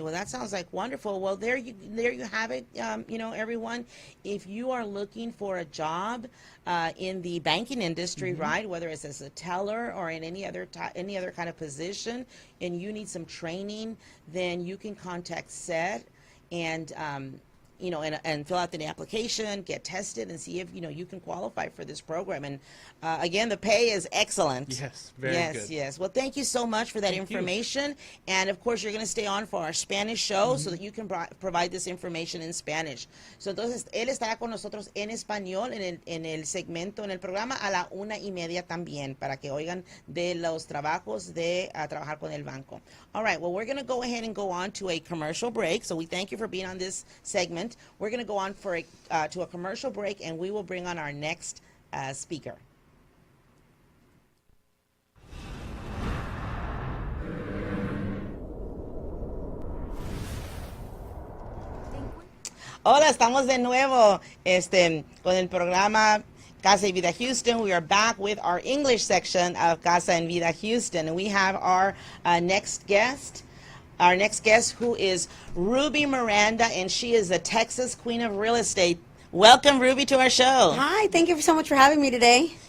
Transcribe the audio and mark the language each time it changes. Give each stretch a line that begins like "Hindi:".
English: Well, that sounds like wonderful. Well, there you have it. Everyone, if you are looking for a job in the banking industry, right, whether it's as a teller or in any other kind of position, and you need some training, then you can contact SET and and fill out the application, get tested, and see if, you can qualify for this program. And again, the pay is excellent. Yes, very good. Yes. Well, thank you so much for that information. And of course, you're going to stay on for our Spanish show so that you can provide this information in Spanish.
Spanish: So entonces, él estará con nosotros en español en el segmento, en el programa, a la 1:30 también, para que oigan de los trabajos de trabajar con el banco.
English: All right, well, we're going to go ahead and go on to a commercial break. So we thank you for being on this segment. We're going to go on to a commercial break, and we will bring on our next speaker.
Spanish: Hola, estamos de nuevo con el programa Casa y Vida Houston.
English: We are back with our English section of Casa and Vida Houston, and we have our next guest. Our next guest, who is Ruby Miranda, and she is the Texas Queen of Real Estate. Welcome, Ruby, to our show. Hi, thank you so much for having me today.